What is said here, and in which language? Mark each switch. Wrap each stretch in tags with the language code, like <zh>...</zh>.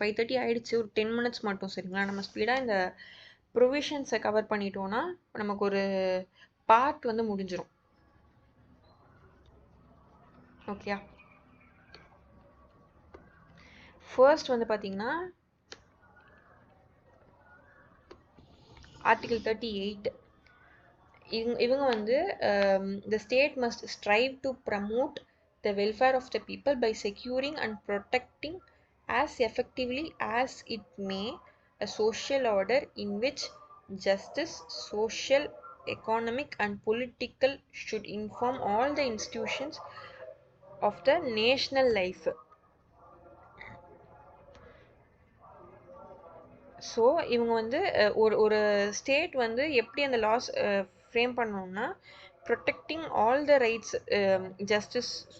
<ta>5:30 ஆகிடுச்சு, ஒரு 10 minutes மட்டும். சரிங்களா? நம்ம ஸ்பீடாக இந்த ப்ரொவிஷன்ஸை கவர் பண்ணிட்டோன்னா நமக்கு ஒரு பார்ட் வந்து முடிஞ்சிடும். ஓகேயா? ஃபர்ஸ்ட் வந்து பார்த்தீங்கன்னா ஆர்டிகல் 38. இவங்க வந்து</ta> <en>the state must strive to promote the welfare of the people by securing and protecting as effectively as it may a social order in which justice, social, economic and political should inform all the institutions of the national life.</en> <ta>So இவங்க வந்து ஒரு state வந்து எப்படி அந்த loss frame பண்ணணும்னா, protecting all the rights, justice.</ta>